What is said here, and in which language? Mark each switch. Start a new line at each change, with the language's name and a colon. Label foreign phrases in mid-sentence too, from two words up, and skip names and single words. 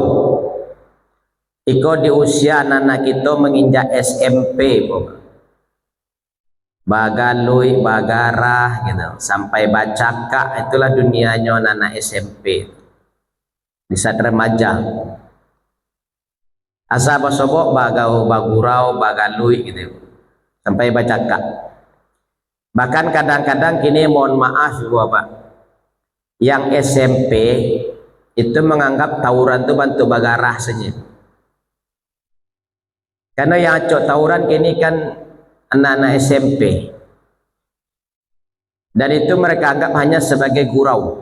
Minangkabau: Iko di usia anak-anak kita menginjak SMP Bapak. Bagalui, bagarah
Indonesian: gitu, sampai bacaka, itulah dunianya anak-anak SMP di saat remaja.
Minangkabau: Asa basobok bagau bagurau bagalui gitu sampai bacaka.
Indonesian: Bahkan kadang-kadang kini mohon maaf Bapak, yang SMP itu menganggap tawuran itu bantu bagarah saja. Karena yang acok tawuran kini kan anak-anak SMP, dan itu mereka anggap hanya sebagai gurau.